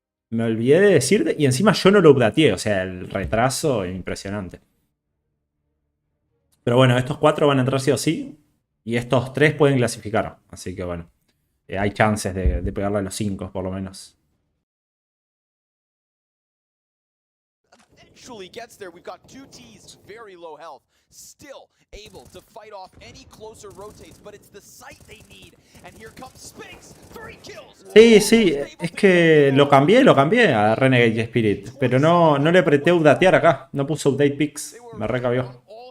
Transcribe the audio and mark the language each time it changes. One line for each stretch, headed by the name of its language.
Spanish: Me olvidé de decirte y encima yo no lo updateé. O sea, el retraso impresionante. Pero bueno, estos 4 van a entrar sí o sí. Y estos 3 pueden clasificar. Así que bueno. Hay chances de pegarle a los 5 por lo menos.
English: Gets there. We've got 2 T's, very low health, still able to fight off any closer rotates, but it's the sight they need. And here comes Spinks, 3 kills.
Spanish: Sí, es que lo cambié a Renegade y Spirit, pero no le apreté updatear acá, no puse
English: update picks,
Spanish: me recabió.